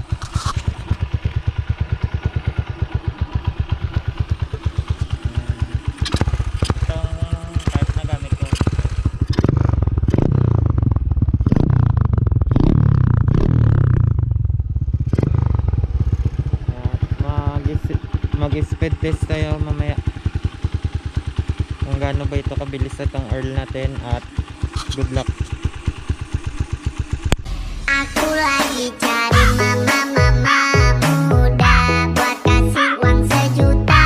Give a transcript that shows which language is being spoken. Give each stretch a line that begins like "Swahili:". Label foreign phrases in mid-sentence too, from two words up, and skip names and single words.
Filipino: Itong type na gamit ko, mag-
English: speed test
Filipino: tayo mamaya kung gaano ba ito kabilis itong Earl natin.
English: At good luck.
Indonesian: Aku lagi cari mama muda buat kasih uang 1 juta.